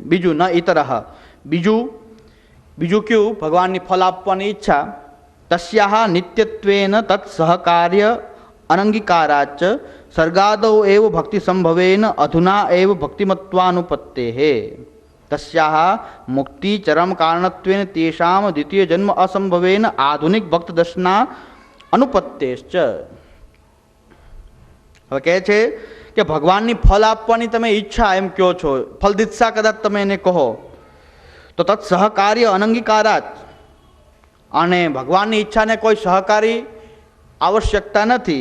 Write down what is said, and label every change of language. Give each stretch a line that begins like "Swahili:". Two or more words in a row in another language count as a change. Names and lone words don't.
Gujarati: બીજું ન ઇતરહ, બીજું કયું? ભગવાનની ફલ આપવાની ઈચ્છા.
Sanskrit: તસ્યાહ નિત્યત્વેન તત્ સહકાર્ય અનંગીકારાચ સર્ગાદૌ એવ ભક્તિ સંભવેન અધુના એવ ભક્તિમત્વાનુપત્તે. तस्याः मुक्ति चरम कारणत्वेन तेषां द्वितीय जन्म असंभवेन आधुनिक भक्त दर्शना अनुपत्तेश्च।
Gujarati: હવે કહે છે કે ભગવાનની ફલ આપવાની તમે ઈચ્છા એમ કહો છો, ફલ દીક્ષા કદાચ તમે એને કહો તો
Sanskrit: તત્ સહકાર્ય અનંગીકારાત,
Gujarati: અને ભગવાનની ઈચ્છાને કોઈ સહકારી આવશ્યકતા નથી.